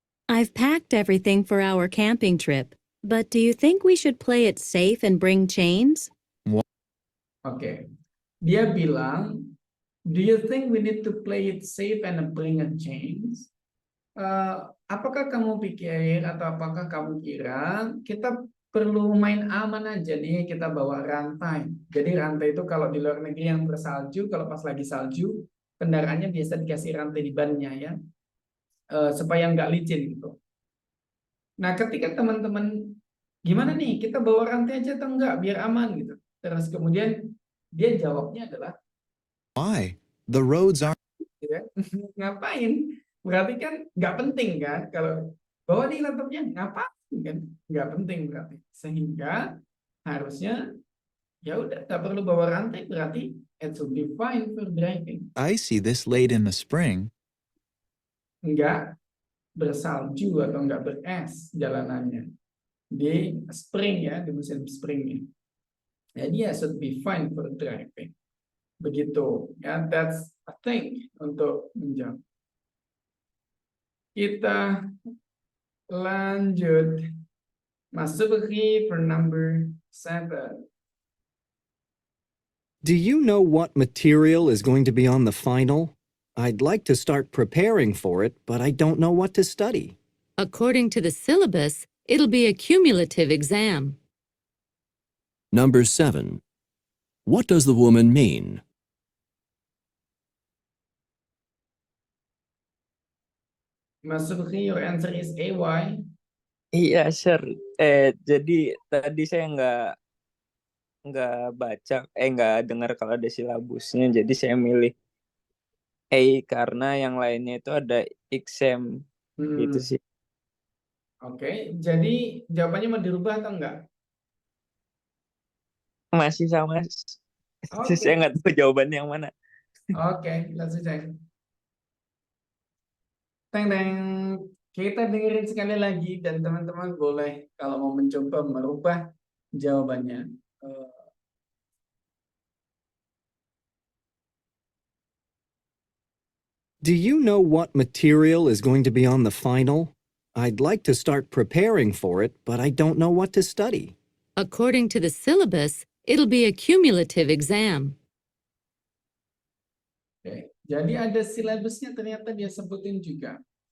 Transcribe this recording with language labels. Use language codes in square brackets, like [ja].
[en] I've packed everything for our camping trip, but do you think we should play it safe and bring chains? [id] Oke. Dia bilang, [en] do you think we need to play it safe and bring a chains? [id] Apakah kamu pikir atau apakah kamu kira kita perlu main aman aja nih, kita bawa rantai. Jadi rantai itu kalau di luar negeri yang bersalju, kalau pas lagi salju, kendaraannya biasa dikasih rantai di bannya ya, supaya nggak licin gitu. Nah ketika teman-teman, gimana nih, kita bawa rantai aja atau enggak, biar aman gitu. Terus kemudian dia jawabnya adalah, [en] Why? The roads aren't. [id] ya, ngapain? Berarti kan nggak penting kan, kalau bawa nih laptopnya, ngapain? Kan nggak penting berarti, sehingga harusnya ya udah tak perlu bawa rantai, berarti [en] it should be fine for driving. Icy this late in the spring. [id] Nggak bersalju atau nggak beres jalanannya di spring ya, di musim springnya. Jadi ya [en] should be fine for driving. [id] Begitu ya, [en] that's a thing [id] untuk menjawab. Kita lanjut. Mas Subhi [en] for number 7. Do you know what material is going to be on the final? I'd like to start preparing for it, but I don't know what to study. According to the syllabus, it'll be a cumulative exam. Number 7. What does the woman mean? Mas Subhi, your answer is AY. [id] Iya, sure. Jadi tadi saya nggak baca, nggak dengar kalau ada silabusnya, jadi saya milih A karena yang lainnya itu ada exam gitu sih. Oke, jadi jawabannya mau dirubah atau enggak? Masih sama. Oke. Saya nggak tahu jawabannya yang mana. [en] Oke, let's check. [id] Teng. Kita dengerin sekali lagi dan teman-teman boleh kalau mau mencoba merubah jawabannya. [en] Do you know what material is going to be on the final? I'd like to start preparing for it, but I don't know what to study. According to the syllabus, it'll be a cumulative exam. [id] Oke, jadi ada silabusnya ternyata dia sebutin juga.